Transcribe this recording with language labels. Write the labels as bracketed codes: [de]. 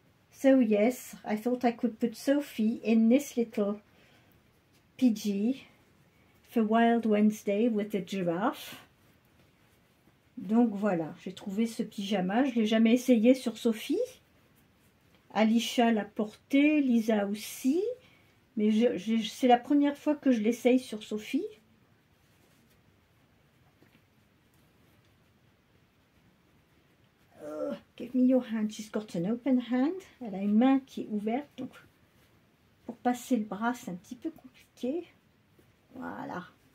[en] So yes, I thought I could put Sophie in this little PG for Wild Wednesday with the giraffe. [fr] Donc voilà, j'ai trouvé ce pyjama, je ne l'ai jamais essayé sur Sophie. Alicia l'a porté, Lisa aussi, mais c'est la première fois que je l'essaye sur Sophie. [en] Oh, give me your hand, she's got an open hand. [fr] Elle a une main qui est ouverte, donc pour passer le bras c'est un petit peu compliqué. Voilà.